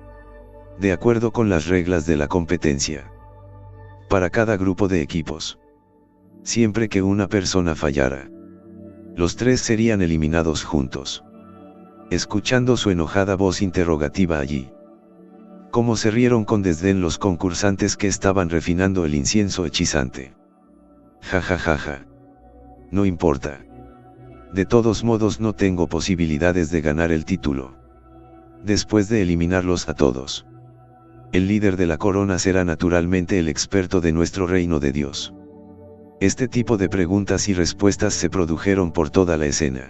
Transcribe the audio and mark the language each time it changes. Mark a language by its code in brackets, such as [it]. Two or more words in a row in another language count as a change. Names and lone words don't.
[es] De acuerdo con las reglas de la competencia, para cada grupo de equipos, siempre que una persona fallara, los 3 serían eliminados juntos. Escuchando su enojada voz interrogativa allí, cómo se rieron con desdén los concursantes que estaban refinando el incienso hechizante. Ja ja ja ja. No importa. De todos modos no tengo posibilidades de ganar el título. Después de eliminarlos a todos, el líder de la corona será naturalmente el experto de nuestro reino de Dios. Este tipo de preguntas y respuestas se produjeron por toda la escena.